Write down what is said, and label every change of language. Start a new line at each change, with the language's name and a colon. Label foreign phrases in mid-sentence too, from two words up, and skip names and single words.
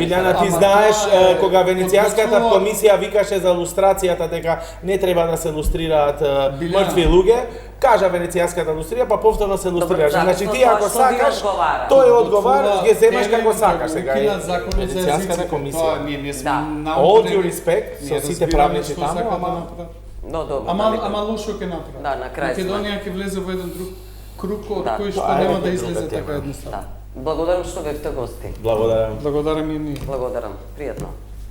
Macedonian: Билјана, ти знаеш кога Венецијанската комисија викаше за лустрацијата дека не треба да се лустрираат мртви луѓе, кажа Венецијанската лустрија, па повторно се лустрираш. Значи ти ако сакаш, тој одговара, ги земаш како сакаш сега. Венецијанската комисија.
English: All due respect
Macedonian: со сите правници таму, ама Ама лошо ќе направи. Да, на крај. Македонија ќе влезе во еден друг круг од кој што нема да излезе така едноставно. Благодарам што бевте гости. Благодарам. Благодарам и ние. Благодарам. Пријатно.